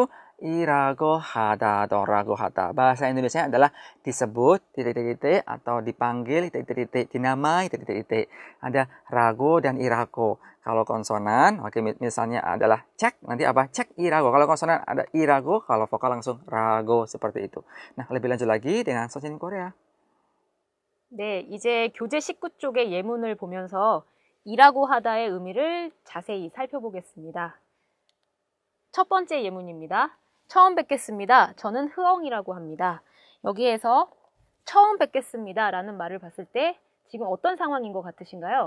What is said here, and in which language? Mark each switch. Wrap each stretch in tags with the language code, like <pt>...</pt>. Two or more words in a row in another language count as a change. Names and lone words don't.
<ko>이라고 하다</ko> <id>atau</id> <ko>라고 하다.</ko> <id>Bahasa Indonesia adalah disebut, titik-titik, atau dipanggil, titik-titik, dinamai, titik-titik. Ada rago dan irago. Kalau konsonan, oke, misalnya adalah cek, nanti apa? Cek irago. Kalau konsonan ada irago, kalau vokal langsung rago, seperti itu. Nah, lebih lanjut lagi dengan 선생님 Korea.</id> <ko>네, 이제 교재 19쪽의 예문을 보면서 이라고 하다의 의미를 자세히 살펴보겠습니다. 첫 번째 예문입니다. 처음 뵙겠습니다. 저는 흐엉이라고 합니다. 여기에서 처음 뵙겠습니다 라는 말을 봤을 때 지금 어떤 상황인 것 같으신가요?</ko>